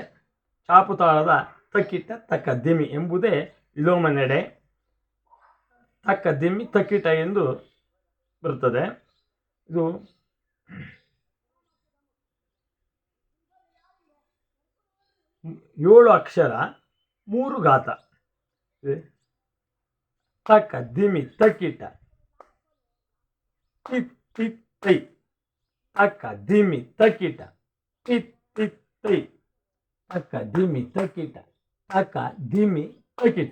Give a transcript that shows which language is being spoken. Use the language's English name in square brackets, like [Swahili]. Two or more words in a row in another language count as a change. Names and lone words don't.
[Kannada] ಚಾಪು ತಾಳದ ತಕ್ಕಿಟ ತಕ್ಕ ದಿಮಿ ಎಂಬುದೇ ವಿಲೋಮ ನಡೆ. ತಕ್ಕ ದಿಮ್ಮಿ ತಕ್ಕಿಟ ಎಂದು ಬರುತ್ತದೆ. ಇದು ಏಳು ಅಕ್ಷರ, 3 ಘಾತ. ತಕ್ಕ ದಿಮಿ ತಕ್ಕಿಟ ಟಿತ್ ಟಿತ್ ತೈ ತಕ್ಕ ದಿಮಿ ತಕ್ಕಿಟ ಟಿತ್ ಟಿತ್ ತೈ ತಕ್ಕ ದಿಮಿ ತಕ್ಕಿಟ ತಕ್ಕ ದಿಮಿ ತಕ್ಕಿಟ.